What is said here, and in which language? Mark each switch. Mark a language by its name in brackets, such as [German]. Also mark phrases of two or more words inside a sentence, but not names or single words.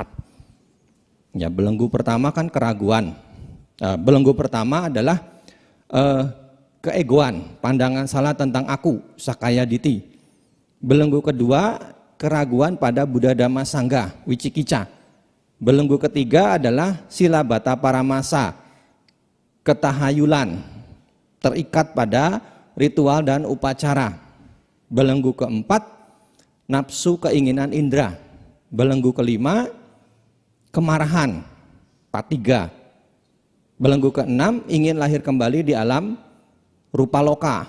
[Indonesian] Ya, belenggu pertama kan keraguan. Belenggu pertama adalah keegoan, pandangan salah tentang aku, [Pali] sakaya diti. [Indonesian] Belenggu kedua, keraguan pada Buddha Dhamma Sangha, wicikica. Belenggu ketiga adalah [Pali] silabata paramasa, [Indonesian] ketahayulan, terikat pada ritual dan upacara. Belenggu keempat, nafsu keinginan indera. Belenggu kelima, kemarahan, patiga. Belenggu keenam, ingin lahir kembali di alam [Pali] rupa loka.